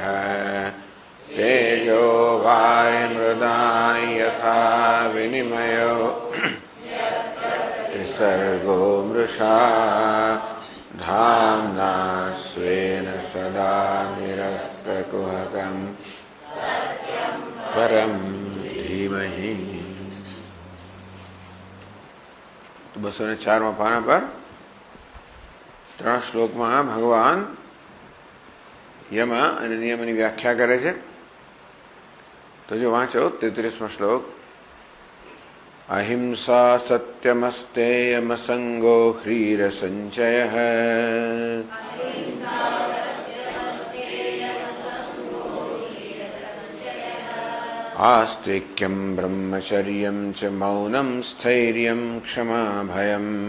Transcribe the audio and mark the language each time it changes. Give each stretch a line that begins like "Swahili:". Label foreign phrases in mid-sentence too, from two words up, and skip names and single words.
Sanskrit: तेजो वायुमृदां यथा विनिमयो त्रिसर्गो मृषा धाम्ना स्वेन सदा निरस्तकुहकं परं धीमहि।
Gujarati: તો 204માં પાના પર 3 શ્લોકમાં ભગવાન યમ અને નિયમની વ્યાખ્યા કરે છે. તો જો વાંચો 33મો શ્લોક.
Sanskrit: અહિંસા સત્યમસ્તેયમસંગો હ્રીર સંચય આસ્તિક્યમ બ્રહ્મચર્યમ ચ મૌનમ સ્થૈર્યમ ક્ષમા ભયમ.